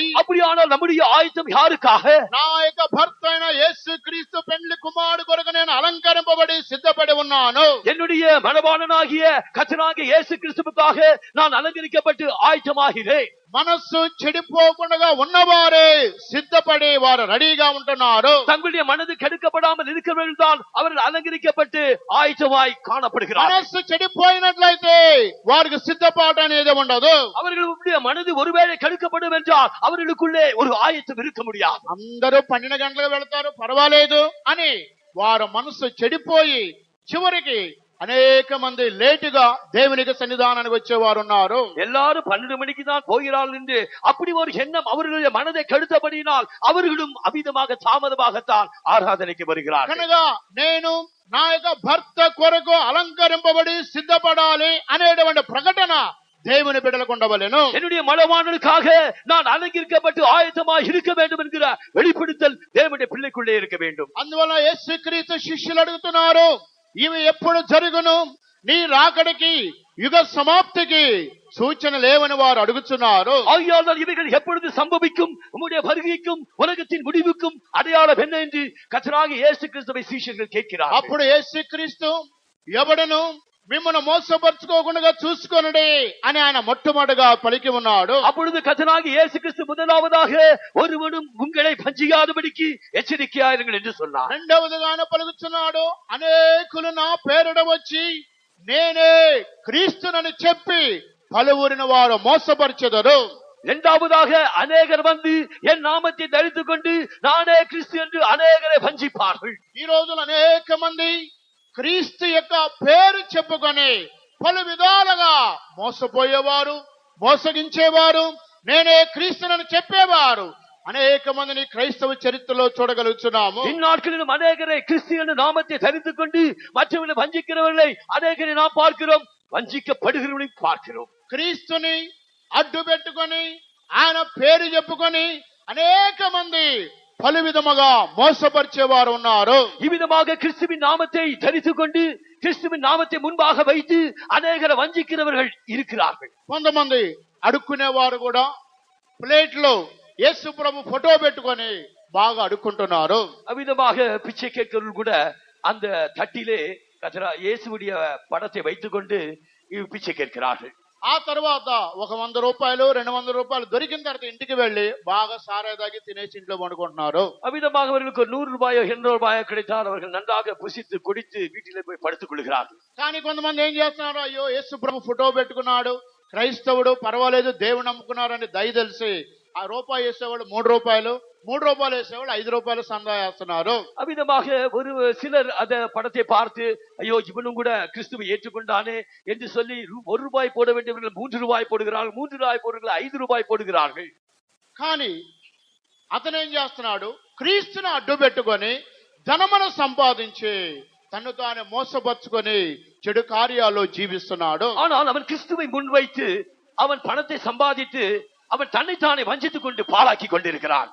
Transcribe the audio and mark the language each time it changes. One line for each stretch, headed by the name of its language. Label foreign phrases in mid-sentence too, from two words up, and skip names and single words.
Tamil: அப்படியானால் நம்முடைய ஆயத்தம் யாருக்காக?
Telugu: నా యొక్క భర్త అయిన యేసు క్రీస్తు పెండ్లి కుమారుడు కొరకు నేను అలంకరింపబడి సిద్ధపడి ఉన్నాను.
Tamil: என்னுடைய மனவாளனாகிய கர்த்தராகிய இயேசு கிறிஸ்துவுக்காக நான் அலங்கரிக்கப்பட்டு ஆயத்தமாகிறேன்.
Telugu: మనస్సు చెడిపోకుండా ఉన్నవారే సిద్ధపడి వారు రెడీగా ఉంటున్నారు.
Tamil: தங்களுடைய மனது கெடுக்கப்படாமல் இருக்கிறவர்கள் தான் அவர்கள் அலங்கரிக்கப்பட்டு ஆயத்தமாய் காணப்படுகிறார்கள்.
Telugu: మనస్సు చెడిపోయినట్లయితే వారికి సిద్ధపాటు అనేది ఉండదు.
Tamil: அவர்களுடைய மனது ஒருவேளை கெடுக்கப்படும் என்றால் அவர்களுக்குள்ளே ஒரு ஆயத்தம் இருக்க முடியாது.
Telugu: అందరూ 12 గంటలకు వెళ్తారు పర్వాలేదు అని వారి మనస్సు చెడిపోయి చివరికి అనేక మంది లేటుగా దేవునికి సన్నిధానానికి వచ్చేవారు ఉన్నారు.
Tamil: எல்லாரும் 12 மணிக்கு தான் போகிறார்கள் என்று அப்படி ஒரு எண்ணம் அவர்களுடைய மனதை கெடுத்தபடியினால் அவர்களும் அமிதமாக தாமதமாகத்தான் ஆராதனைக்கு வருகிறார்கள்.
Telugu: కనుక నేను నా యొక్క భర్త కొరకు అలంకరింపబడి సిద్ధపడాలి అనేటువంటి ప్రకటన దేవుని బిడ్డలకు ఉండవలెను.
Tamil: என்னுடைய மனவாளனுக்காக நான் அலங்கரிக்கப்பட்டு ஆயத்தமாய் இருக்க வேண்டும் என்கிற வெளிப்படுத்தல் தேவனுடைய பிள்ளைக்குள்ளே இருக்க வேண்டும்.
Telugu: అందువల్ల యేసుక్రీస్తు శిష్యులు అడుగుతున్నారు, ఇవి ఎప్పుడు జరుగును? నీ రాకడికి యుగ సమాప్తికి సూచన లేవని వారు అడుగుతున్నారు.
Tamil: ஆகையால் இவைகள் எப்பொழுது சம்பவிக்கும்? உம்முடைய வருகைக்கும் உலகத்தின் முடிவுக்கும் அடையாளம் என்ன என்று கர்த்தராகிய இயேசு கிறிஸ்துவை சீஷர்கள் கேட்கிறார்கள்.
Telugu: అప్పుడు యేసుక్రీస్తు ఎవడను మిమ్మల్ని మోసపరుచుకోకుండా చూసుకొనుడి అని ఆయన మొట్టమొదటిగా పలికి ఉన్నాడు.
Tamil: அப்பொழுது கர்த்தராகிய இயேசு கிறிஸ்து முதலாவதாக ஒருவனும் உங்களை வஞ்சிக்காதபடிக்கு எச்சரிக்கையாயிருங்கள் என்று சொன்னார்.
Telugu: రెండవదిగా ఆయన పలుకుతున్నాడు, అనేకులు నా పేరిట వచ్చి నేనే క్రీస్తునని చెప్పి పలువురిని వారు మోసపరిచెదరు.
Tamil: இரண்டாவதாக அநேகர் வந்து என் நாமத்தை தரித்துக் கொண்டு நானே கிறிஸ்து என்று அநேகரை வஞ்சிப்பார்கள்.
Telugu: ఈ రోజులు అనేక మంది క్రీస్తు యొక్క పేరు చెప్పుకొని పలు విధాలుగా మోసపోయేవారు, మోసగించేవారు, నేనే క్రీస్తునని చెప్పేవారు అనేక మందిని క్రైస్తవ చరిత్రలో చూడగలుగుతున్నాము.
Tamil: இந்நாட்களிலும் அநேகரை கிறிஸ்து என்ற நாமத்தை தரித்துக் கொண்டு மற்றவர்களை வஞ்சிக்கிறவர்களை அநேகரை நாம் பார்க்கிறோம், வஞ்சிக்கப்படுகிறவர்களை பார்க்கிறோம்.
Telugu: క్రీస్తుని అడ్డు పెట్టుకొని ఆయన పేరు చెప్పుకొని అనేక మంది పలు విధముగా మోసపరిచేవారు ఉన్నారు.
Tamil: இவ்விதமாக கிறிஸ்துவின் நாமத்தை தரித்துக் கொண்டு கிறிஸ்துவின் நாமத்தை முன்பாக வைத்து அநேகரை வஞ்சிக்கிறவர்கள் இருக்கிறார்கள்.
Telugu: కొంతమంది అడుక్కునేవారు కూడా ప్లేట్ లో యేసు ప్రభు ఫోటో పెట్టుకొని బాగా అడుక్కుంటున్నారు.
Tamil: அவ்விதமாக பிச்சை கேட்கிறவர்கள் கூட அந்த தட்டிலே இயேசுவுடைய படத்தை வைத்துக் கொண்டு பிச்சை கேட்கிறார்கள்.
Telugu: ఆ తర్వాత ఒక 100 రూపాయలు 200 రూపాయలు దొరికిన తర్వాత ఇంటికి వెళ్లి బాగా సారా తాగి తినేసి ఇంట్లో పండుకుంటున్నారు.
Tamil: அவ்விதமாக அவர்களுக்கு 100 ரூபாயோ 200 ரூபாயோ கிடைத்தால் அவர்கள் நன்றாக புசித்து குடித்து வீட்டிலே போய் படுத்துக் கொள்கிறார்கள்.
Telugu: కానీ కొంతమంది ఏం చేస్తున్నారు, అయ్యో యేసు ప్రభు ఫోటో పెట్టుకున్నాడు, క్రైస్తవుడు, పర్వాలేదు, దేవుడు నమ్ముకున్నారని దయ తెలిసి ఆ రూపాయి వేసేవాళ్ళు 3 రూపాయలు, 3 రూపాయలు వేసేవాళ్ళు 5 రూపాయలు సందా వేస్తున్నారు.
Tamil: அவ்விதமாக ஒரு சிலர் அந்த படத்தை பார்த்து ஐயோ இவனும் கூட கிறிஸ்துவை ஏற்றுக்கொண்டானே என்று சொல்லி 1 ரூபாய் போட வேண்டியவர்கள் 3 ரூபாய் போடுகிறார்கள், 3 ரூபாய் போடுகிறார்கள், 5 రూపాయి போடுகிறார்கள்.
Telugu: కానీ అతను ఏం చేస్తున్నాడు, క్రీస్తుని అడ్డు పెట్టుకొని ధనమును సంపాదించి తను తాను మోసపరుచుకొని చెడు కార్యాల్లో జీవిస్తున్నాడు.
Tamil: ஆனால் அவன் கிறிஸ்துவை முன்வைத்து அவன் பணத்தை சம்பாதித்து அவன் தன்னைத்தானே வஞ்சித்துக் கொண்டு பாழாக்கி கொண்டிருக்கிறான்.